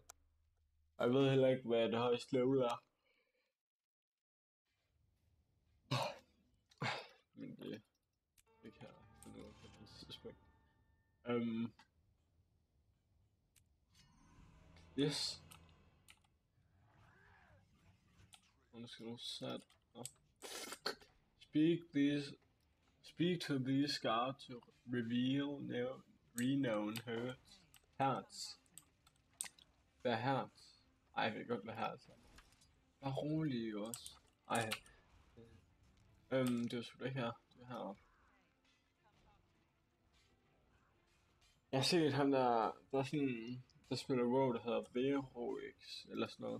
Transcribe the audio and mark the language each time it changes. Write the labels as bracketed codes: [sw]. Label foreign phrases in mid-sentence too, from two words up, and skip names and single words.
[da] Og jeg ved heller ikke hvad det højeste level er. Men det kan jeg finde ud af på et tidspunkt. Yes. Nu skal du sætte op. [en] Speak to these guards to reveal renown hertz. [da] Hvad er hertz? Ej, jeg ved godt hvad hertz er. Bare rolig også. Ej. Det var sgu da ikke her. Det er heroppe. Jeg har set ham der er sådan, der spiller WoW, der hedder Verox, eller sådan noget.